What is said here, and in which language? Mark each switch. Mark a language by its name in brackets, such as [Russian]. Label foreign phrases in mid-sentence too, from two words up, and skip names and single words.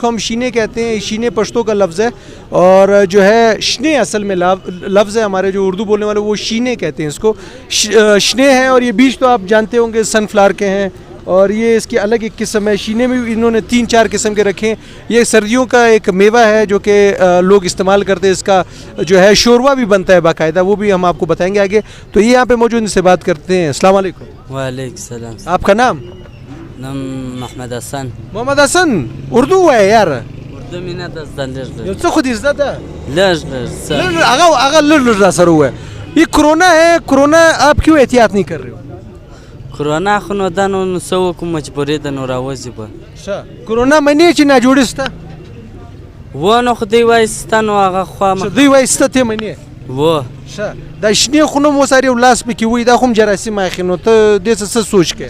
[Urdu] کو ہم شینے کہتے ہیں، شینے پشتو کا لفظ ہے، اور جو ہے شنے اصل میں لفظ ہے، ہمارے جو اردو بولنے والے وہ شینے کہتے ہیں اس کو، شنے ہیں، اور یہ بیج تو آپ جانتے ہوں گے [English] sun flower [Urdu] کے ہیں، اور یہ اس کی الگ ایک قسم ہے، شینے میں بھی انہوں نے 3-4 قسم کے رکھے ہیں، یہ سردیوں کا ایک میوہ ہے جو کہ لوگ استعمال کرتے ہیں، اس کا جو ہے شوروا بھی بنتا ہے باقاعدہ، وہ بھی ہم آپ کو بتائیں گے آگے۔ تو یہ یہاں پہ موجود، ان سے بات کرتے ہیں۔ [Arabic] السلام علیکم۔ وعلیکم السلام۔ [Urdu] آپ کا نام؟ نام محمد حسن۔ محمد حسن، اردو ہے یار؟ اردو میں نه دستان [Pashto] یو څه خو دې زده ده؟ لږ هغه لږ را سره ووایه. [Urdu] یہ کرونا ہے، کرونا آپ کیوں احتیاط نہیں کر رہے ہو؟ [Pashto] کرونا خو نو دا نو څه وکړو، مجبوري ده، نو راوځي به. کرونا منې چې ناجوړي سته؟ و نو خو دوی وایي سته، نو هغه خوا دوی وایي سته، ته منې؟ و دا شنې خو نو مو سره یو لاس پکې وایي، دا خو هم جراثیم اخلي، نو ته دې څه سوچ کوې؟